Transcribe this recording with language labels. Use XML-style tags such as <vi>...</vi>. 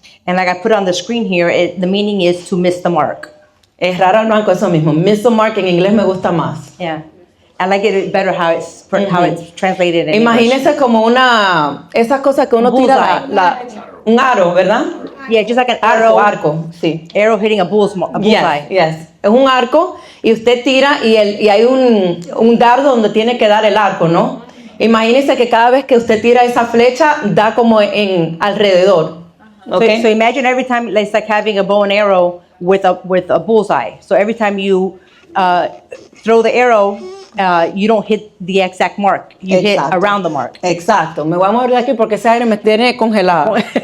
<en>And like I put on the screen here, the meaning is to miss the mark.</en> <es>Errar al blanco, eso mismo.</es> <en>Miss the mark</en> <es>en inglés me gusta más.</es> <en>Yeah. I like it better how it's translated in English.</en> <es>Imagínense como esa cosa que uno tira, un aro, ¿verdad?</es> <en>Yeah, just like an</en> <es>Arco, sí.</es> <en>arrow hitting a bullseye. Yes.</en> <es>Es un arco y usted tira y hay un dardo donde tiene que dar el arco, ¿no? Imagínese que cada vez que usted tira esa flecha, da como en alrededor.</es> <en>Okay? So imagine every time it's like having a bow and arrow with a bullseye. So every time you throw the arrow, you don't hit the exact mark. You hit around the mark.</en> <es>Exacto. Me voy a mover de aquí porque ese aire me tiene congelado.</es>